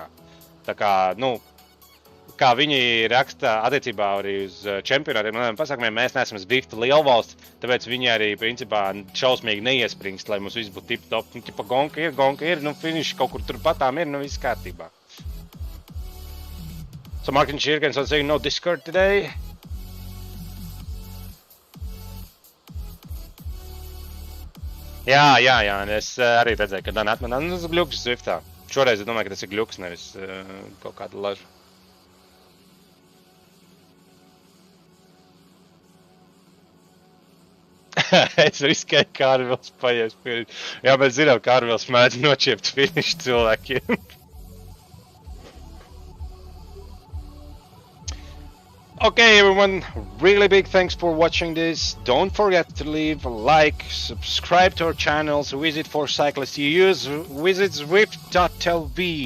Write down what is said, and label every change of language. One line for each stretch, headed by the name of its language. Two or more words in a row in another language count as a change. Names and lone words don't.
Latvian: Tā kā, kā viņi raksta attiecībā arī uz čempionātiem, pasākumiem, mēs neesam Zwifta lielvalsts, tāpēc viņi arī, principā, šausmīgi neiespringst, lai mums viss būtu tip-top. Tipa gonka ir, finiši kaut kur tur patām ir, viss kārtībā.
English: So Martin Schirgens was saying no Discord today.
Latvian: Jā, es arī redzēju, ka Dana atmanā, tas ir gļuks Zwiftā. Šoreiz es domāju, ka tas ir gļuks, nevis kaut kāda laža. Es riskēju Kārvils paies. Jā, mēs zinām, Kārvils mēdz nočiept finišu cilvēkiem.
English: Okay, everyone, really big thanks for watching this. Don't forget to leave a like, subscribe to our channels, visit 4Cyclists. Visit Zwift.tv.